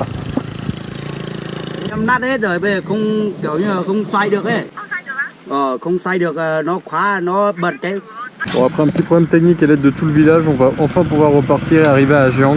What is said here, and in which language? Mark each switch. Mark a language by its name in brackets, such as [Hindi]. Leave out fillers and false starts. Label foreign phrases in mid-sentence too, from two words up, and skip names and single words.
[Vietnamese] Em nát hết rồi, bây giờ không kiểu như là không xoay được ấy. Không sai được á? Không xoay được, nó khóa, nó bật cái. [French] Bon, après un petit problème technique et l'aide de tout le village, on va enfin pouvoir repartir et arriver à Giang.